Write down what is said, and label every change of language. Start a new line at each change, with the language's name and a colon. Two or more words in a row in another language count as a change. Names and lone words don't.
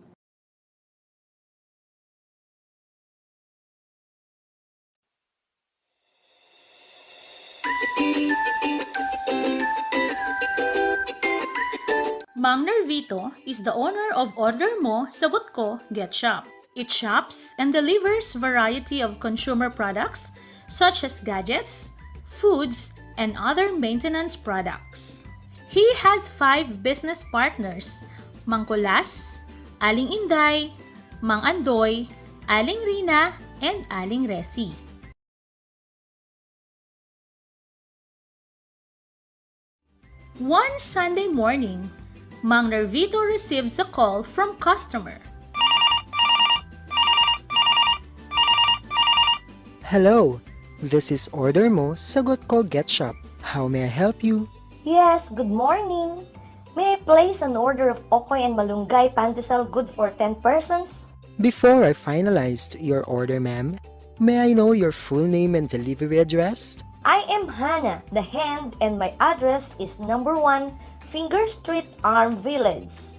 English: Mang Nervito is the owner of Order Mo, Sagot Ko, Get Shop. It shops and delivers variety of consumer products such as gadgets, foods, and other maintenance products. He has 5 business partners, Mang Kulas, Aling Inday, Mang Andoy, Aling Rina, and Aling Resi. One Sunday morning, Mang Nervito receives a call from customer. Hello, this is order mo, sagot ko Get Shop. How may I help you? Yes, good morning. May I place an order of okoy and malunggay pandesal good for 10 persons? Before I finalized your order, ma'am, may I know your full name and delivery address? I am Hannah, the hand, and my address is number 1, Finger Street, Arm Village.